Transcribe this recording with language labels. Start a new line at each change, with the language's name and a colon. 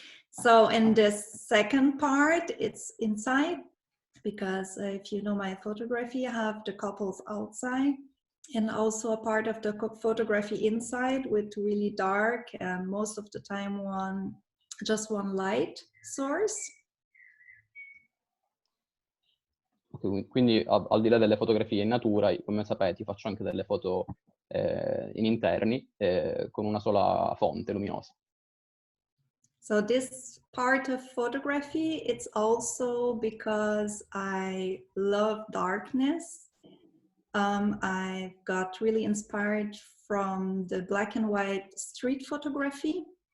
English: So in the second part, it's inside, because if you know my photography, I have the couples outside, and also a part of the photography inside with really dark and most of the time just one light source.
Italian: Quindi al di là delle fotografie in natura, come sapete, faccio anche delle foto in interni con una sola fonte luminosa.
English: So this part of photography, it's also because I love darkness. I got really inspired from the black and white street photography.